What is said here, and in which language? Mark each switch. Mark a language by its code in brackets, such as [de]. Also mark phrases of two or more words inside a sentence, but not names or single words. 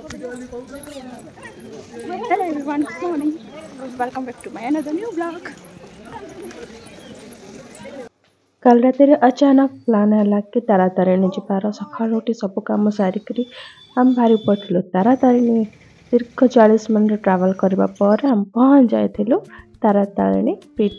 [en] Hello everyone, good morning. Welcome back to my another new vlog. [or] କାଲି ରାତିରେ ଅଚାନକ ପ୍ଲାନ୍ ହେଲା କି ତାରାତାରିଣୀ ଯିବାର। ସକାଳୁ ଉଠି ସବୁ କାମ ସାରିକିରି ଆମେ ବାହାରି ପଡ଼ିଥିଲୁ ତାରାତାରିଣୀ। ଦୀର୍ଘ 40 ମିନିଟ୍ ଟ୍ରାଭେଲ୍ କରିବା ପରେ ଆମେ ପହଞ୍ଚି ଯାଇଥିଲୁ ତାରାତାରିଣୀ ପୀଠ।